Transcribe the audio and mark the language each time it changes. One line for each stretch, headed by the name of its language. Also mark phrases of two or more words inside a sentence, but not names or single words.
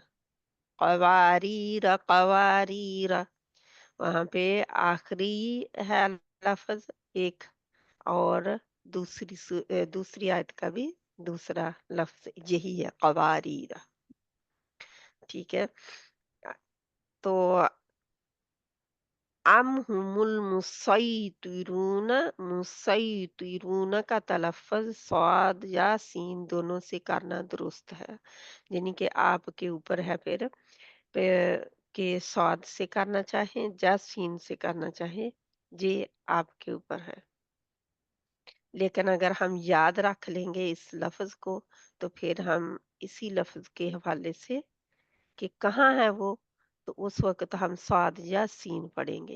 Arabic: قواريرا قواريرا,
Hindi: वहां पे आखिरी है लफ्ज एक, और दूसरी आयत का भी दूसरा लफ्ज यही है, कवारीरा। ठीक है। तो
Arabic: أم هم المسيطرون,
Hindi: मुसैतिरून का तलफ़्फ़ुज़ स्वाद या सीन दोनों से करना दुरुस्त है, यानी कि आपके ऊपर है फिर के स्वाद से करना चाहें या सीन से करना चाहें, ये आपके ऊपर है। लेकिन अगर हम याद रख लेंगे इस लफ्ज़ को, तो फिर हम इसी लफ्ज़ के हवाले से कि कहाँ है वो, तो उस वक़्त हम स्वाद या सीन पढ़ेंगे।